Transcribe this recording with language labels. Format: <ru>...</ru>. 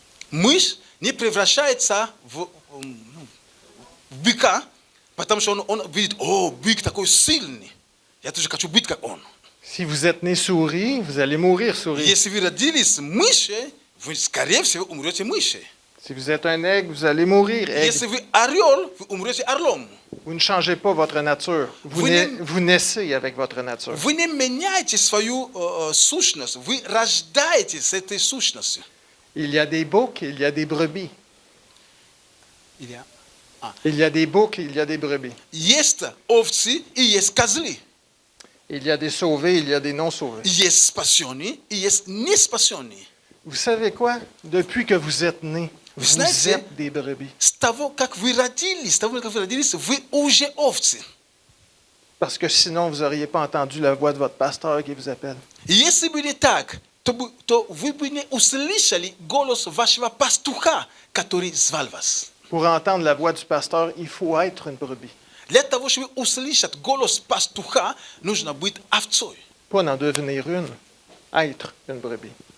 <ru>Мышь не превращается в быка, потому что он видит, о, бык такой сильный, я тоже хочу быть как он.</ru> <fr>Si vous êtes né souris, vous allez mourir souris.</fr> <ru>Если вы родились мышей, вы, скорее всего, умрете мышей.</ru> <fr>Si vous êtes un aigle, vous allez mourir aigle.</fr> <ru>Если вы орел, вы умрете орлом.</ru> <fr>Vous ne changez pas votre nature. Vous naissez avec votre nature.</fr> <ru>Вы не меняете свою сущность, вы рождаетесь с этой сущностью.</ru> <fr>Il y a des boucs, il y a des brebis. Il y a des boucs, il y a des brebis.</fr> <ru>Есть овцы и есть козлы.</ru> <fr>Il y a des sauvés, il y a des non-sauvés.</fr> <ru>Есть спасенные и есть не спасенные.</ru> <fr>Vous savez quoi? Depuis que vous êtes nés, vous</fr> <ru>знаете,</ru> <fr>êtes des brebis.</fr> <ru>С того, как вы родились, вы уже овцы.</ru> <fr>Parce que sinon, vous n'auriez pas entendu la voix de votre pasteur qui vous appelle.</fr> <ru>Если бы не так, то вы бы не услышали голос вашего пастуха, который звал вас.</ru> <fr>Pour entendre la voix du pasteur, il faut être une brebis.</fr> <ru>Для того, чтобы услышать голос пастуха, нужно быть овцой.</ru> <fr>Pas d'en devenir une, être une brebis.</fr>